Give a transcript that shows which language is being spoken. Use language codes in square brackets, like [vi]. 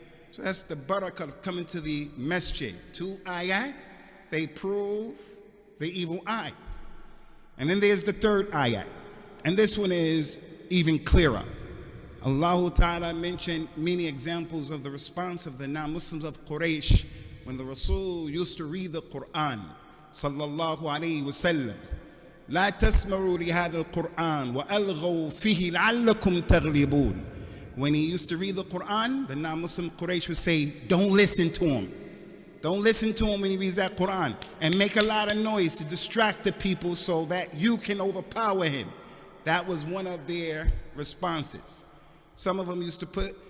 [en] So that's the barakah of coming to the masjid. 2 ayat, they prove the evil eye. And then there's the 3rd ayat. And this one is even clearer. Allah Ta'ala mentioned many examples of the response of the non-Muslims of Quraysh when the Rasul used to read the Quran. [ar] Sallallahu alayhi wa sallam. لا تسمعوا لهذا القرآن وألغوا فيه لعلكم تغلبون. [en] When he used to read the Quran, the non-Muslim Quraysh would say, don't listen to him. Don't listen to him when he reads that Quran, and make a lot of noise to distract the people so that you can overpower him. That was one of their responses. Some of them used to put